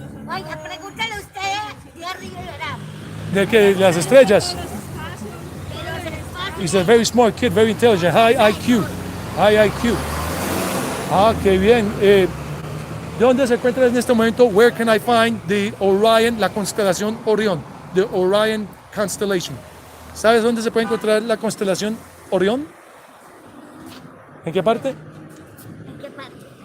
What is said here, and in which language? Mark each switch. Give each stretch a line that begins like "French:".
Spanish: Oiga, pregúntale usted de arriba y verá. De que las estrellas. De los espacios.
English: He's a very smart kid, very intelligent, high IQ. High IQ.
Spanish: Ah, qué bien. ¿De dónde se encuentra en este momento?
English: Where can I find the Orion,
Spanish: la constelación Orión?
English: The Orion constellation.
Spanish: ¿Sabes dónde se puede encontrar la constelación Orión? ¿En qué parte? ¿En qué parte?